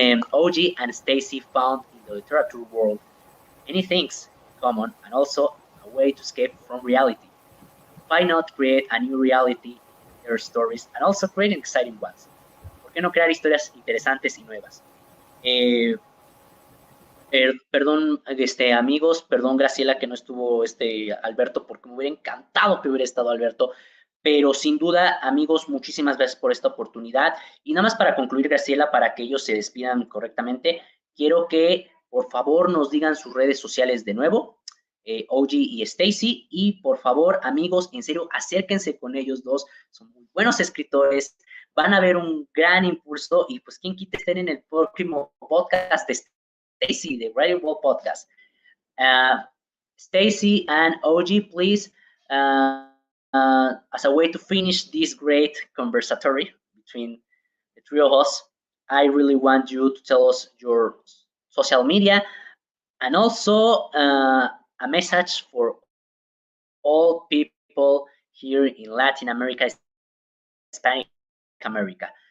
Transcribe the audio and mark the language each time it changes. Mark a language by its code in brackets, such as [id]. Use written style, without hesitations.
[en] Oji and Stacy found in the literature world many things common and also a way to escape from reality. Why not create a new reality in their stories and also create exciting ones? [es] ¿Por qué no crear historias interesantes y nuevas? Perdón, amigos, perdón, Graciela, que no estuvo Alberto, porque me hubiera encantado que hubiera estado Alberto, pero sin duda, amigos, muchísimas gracias por esta oportunidad. Y nada más para concluir, Graciela, para que ellos se despidan correctamente, quiero que por favor nos digan sus redes sociales de nuevo, OG y Stacy, y por favor, amigos, en serio, acérquense con ellos dos, son muy buenos escritores, van a ver un gran impulso, y pues quien quita estén en el próximo podcast de Stacy, de Radio World Podcast. [en] Stacy and OG, please, as a way to finish this great conversatory between the three of us, I really want you to tell us your social media and also a message for all people here in Latin America, Hispanic America.